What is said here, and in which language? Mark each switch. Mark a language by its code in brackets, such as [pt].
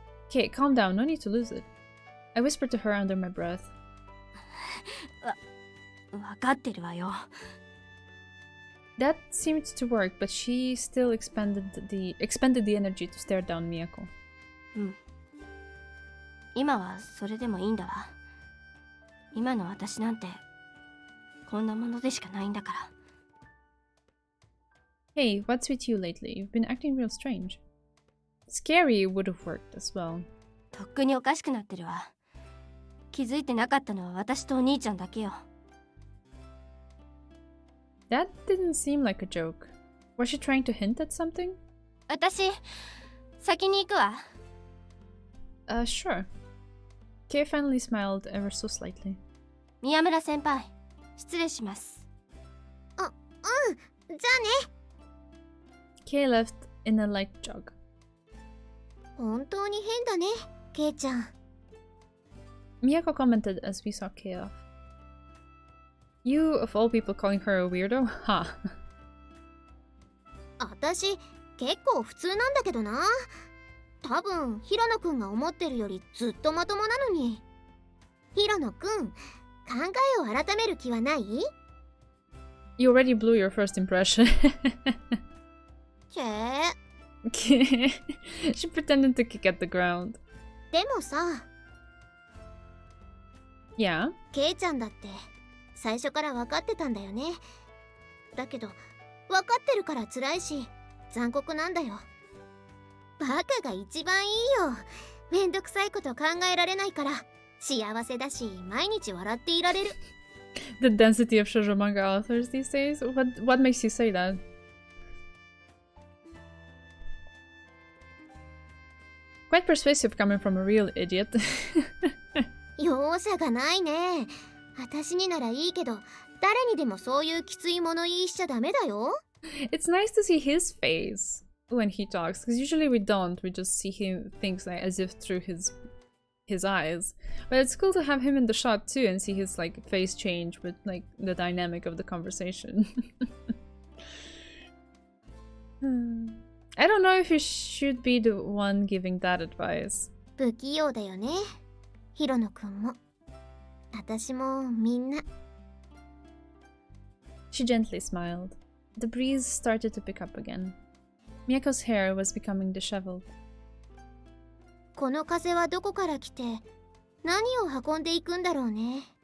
[en] Okay, calm down, no need to lose it. I whispered to her under my breath. [ja] わかってるわよ。 [en] That seemed to work, but she still expended the energy to stare down Miyako. [ja] うん。今はそれでもいいんだわ。今の私なんてこんなものでしかないんだから。 [en] Hey, what's with you lately? You've been acting real strange. Scary would have worked as well. [ja] とっくにおかしくなってるわ。気づいてなかったのは私とお兄ちゃんだけよ。 [en] That didn't seem like a joke. Was she trying to hint at something? [ja] 私、先に行くわ。 [en] Sure. Kay finally smiled ever so slightly. [ja] 宮村先輩、失礼します。じゃあね。 [en] Kay left in a light jog. [ja] 本当に変だね、ケイちゃん。 [en] Miyako commented as we saw Kei off. You, of all people, calling her a weirdo? Ha. [ja] 私結構普通なんだけどな。多分平野くんが思ってるよりずっとまともなのに。平野くん、考えを改める気はない？ [en] You already blew your first impression. [ja] チェ [en] She pretended to kick at the ground. [ja] でもさ、 [en] Yeah? [ja] ケイちゃんだって最初から分かってたんだよね。だけど分かってるから辛いし残酷なんだよ。バカが一番いいよ。めんどくさいこと考えられないから幸せだし毎日笑っていられる。 [en] The density of shoujo manga authors these days? What makes you say that? Quite persuasive coming from a real idiot. [ja] 容赦がないね。私にならいいけど誰にでもそういうきつい物言いしちゃダメだよ。 [en] It's nice to see his face when he talks, because usually we don't. We just see him things like as if through his eyes. But it's cool to have him in the shot too and see his like face change with like the dynamic of the conversation. I don't know if you should be the one giving that advice. [ja] 不器用だよね。ヒロノくんも私もみんな。 [en] She gently smiled. The breeze started to pick up again. Miyako's hair was becoming disheveled. [ja] この風はどこから来て何を運んでいくんだろうね。